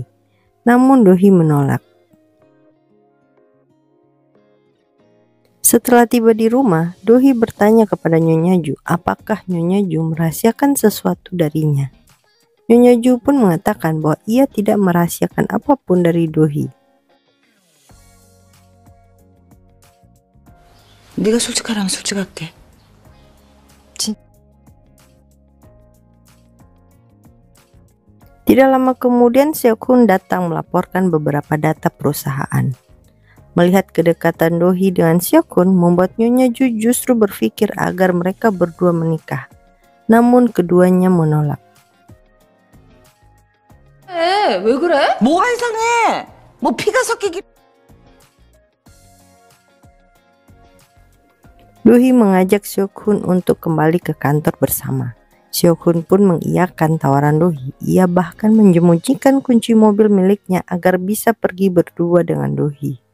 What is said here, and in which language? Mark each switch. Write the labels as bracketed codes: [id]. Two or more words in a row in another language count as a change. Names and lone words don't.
[id] Namun Dohee menolak. Setelah tiba di rumah, Dohee bertanya kepada Nyonya Ju apakah Nyonya Ju merahasiakan sesuatu darinya. Nyonya Ju pun mengatakan bahwa ia tidak merahasiakan apapun dari Dohee. [ko] 네가 솔직하라면 솔직할게. [id] Tidak lama kemudian Seok-hun datang melaporkan beberapa data perusahaan. Melihat kedekatan Dohee dengan Seok-hun membuat Nyonya Ju justru berpikir agar mereka berdua menikah. Namun keduanya menolak. [ko] 왜 그래? 뭐가 이상해? 뭐 피가 섞이기. [id] Dohee mengajak Seok-hun untuk kembali ke kantor bersama. Seok-hun pun mengiyakan tawaran Dohee. Ia bahkan menyembunyikan kunci mobil miliknya agar bisa pergi berdua dengan Dohee.